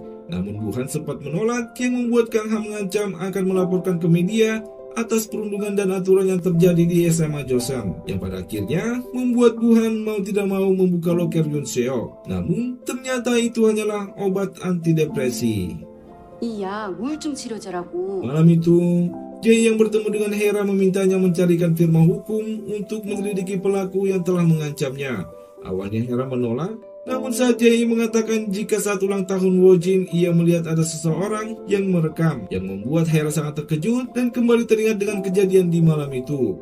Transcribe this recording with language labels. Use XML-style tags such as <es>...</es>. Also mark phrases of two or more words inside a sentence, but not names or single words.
<id>Namun Bu-han sempat menolak yang membuat Kang Ha mengancam akan melaporkan ke media atas perundungan dan aturan yang terjadi di SMA Joseon, yang pada akhirnya membuat Bu-han mau tidak mau membuka loker Yoon Seo. Namun ternyata itu hanyalah obat antidepresi.</id> <ko>이 약 우울증 치료제라고.</ko> <id>Malam itu, Jae yang bertemu dengan Hera memintanya mencarikan firma hukum untuk menyelidiki pelaku yang telah mengancamnya. Awalnya Hera menolak, namun saat Jae mengatakan jika saat ulang tahun Wojin ia melihat ada seseorang yang merekam, yang membuat Hera sangat terkejut dan kembali teringat dengan kejadian di malam itu.</id>